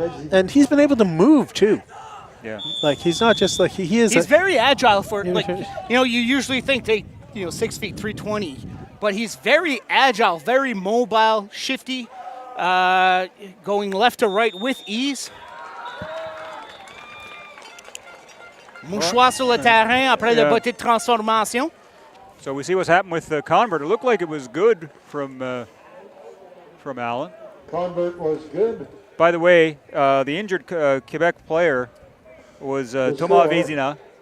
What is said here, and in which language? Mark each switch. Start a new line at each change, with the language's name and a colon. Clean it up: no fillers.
English: And he's been able to move too. Yeah. Like he's not just like he is. He's very agile for like you usually think they 6 feet 320, but he's very agile, very mobile, shifty, going left to right with ease.
French: Mouchoir sur le terrain après le botte de transformation.
English: So we see what's happened with the convert. It looked like it was good from Allen. Convert was good. By the way, the injured Quebec player was Thomas Vézina.